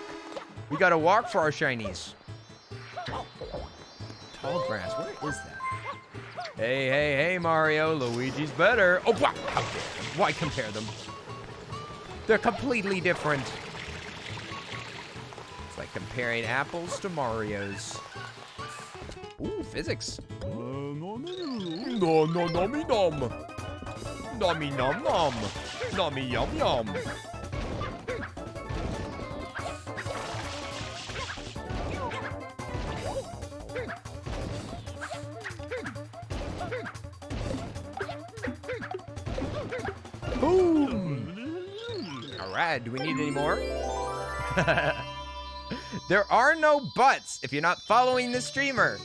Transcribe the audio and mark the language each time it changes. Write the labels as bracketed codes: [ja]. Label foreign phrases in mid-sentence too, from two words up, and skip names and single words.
[en] We gotta walk for our shinies. Tall grass, where is that? Hey, Mario, Luigi's better. Oh, wow, how dare you? Why compare them? They're completely different. It's like comparing apples to Mario's. Ooh, physics. No, nummy nom. Nummy nom nom. Nummy yum yum. Boom! Alright, do we need any more? There are no buts if you're not following the streamer.